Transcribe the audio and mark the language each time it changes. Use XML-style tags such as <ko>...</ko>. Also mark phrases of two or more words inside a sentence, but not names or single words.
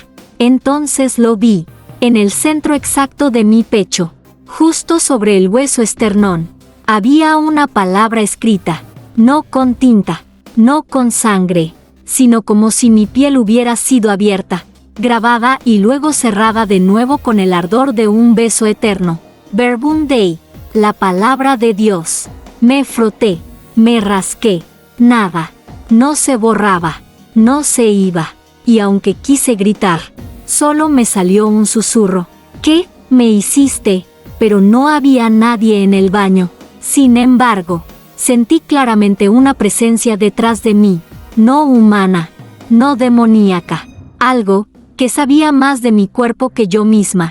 <es>Entonces lo vi, en el centro exacto de mi pecho, justo sobre el hueso esternón. Había una palabra escrita, no con tinta, no con sangre, sino como si mi piel hubiera sido abierta, grabada y luego cerrada de nuevo con el ardor de un beso eterno.</es> <la>Verbum Dei,</la> <es>la palabra de Dios. Me froté, me rasqué, nada, no se borraba, no se iba, y aunque quise gritar, solo me salió un susurro. ¿Qué me hiciste? Pero no había nadie en el baño. Sin embargo, sentí claramente una presencia detrás de mí, no humana, no demoníaca, algo que sabía más de mi cuerpo que yo misma.</es>